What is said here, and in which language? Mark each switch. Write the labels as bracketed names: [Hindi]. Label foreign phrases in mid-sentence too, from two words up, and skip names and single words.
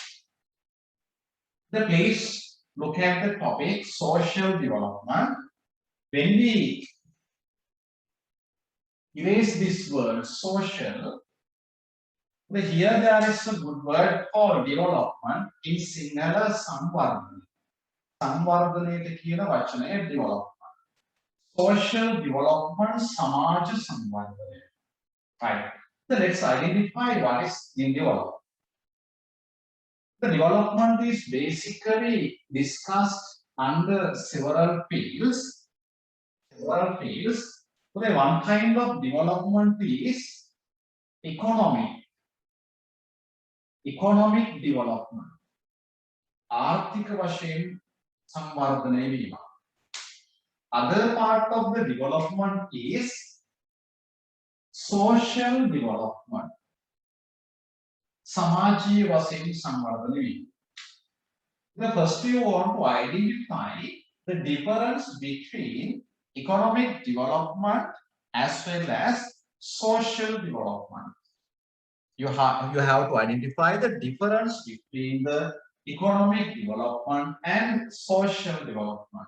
[English] The please look at the topic social development. When we erase this word social, here there is a good word for development in Sinhala Samvardhana. [Sinhala] Samvardhanayata කියන වචනය development. [English] Social development, [Sinhala] සමාජ සංවර්ධනය. [English] Right. So let's identify what is in development. The development is basically discussed under several fields. Several fields. So the one kind of development is economic development. [Sinhala] ආර්ථික වශයෙන් සංවර්ධනය වීම. [English] Other part of the development is social development. [Sinhala] සමාජීය වශයෙන් සංවර්ධනය වීම. [English] The first you want to identify the difference between economic development as well as social development. You have to identify the difference between the economic development and social development.